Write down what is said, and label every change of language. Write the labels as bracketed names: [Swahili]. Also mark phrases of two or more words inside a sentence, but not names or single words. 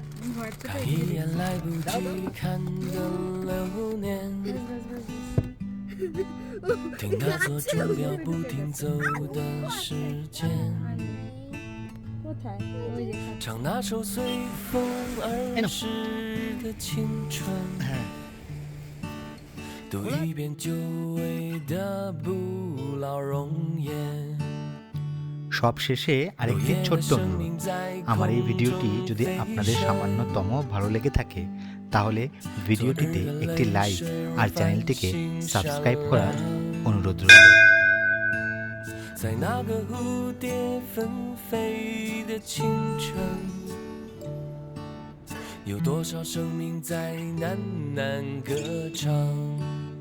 [Chinese] 看一眼来不及看的流年，听那座钟表不停走的时间，唱那首随风而逝的青春，读一遍久违的不老容颜。 [Bangla] সব শেষে আরেকটি ছোট্ট অনুরোধ, আমার এই ভিডিওটি যদি আপনাদের সামান্যতম ভালো লেগে থাকে তাহলে ভিডিওটিতে একটি লাইক আর চ্যানেলটিকে সাবস্ক্রাইব করার অনুরোধ রইল। [Chinese] 在那个蝴蝶纷飞的清晨，有多少生命在喃喃歌唱？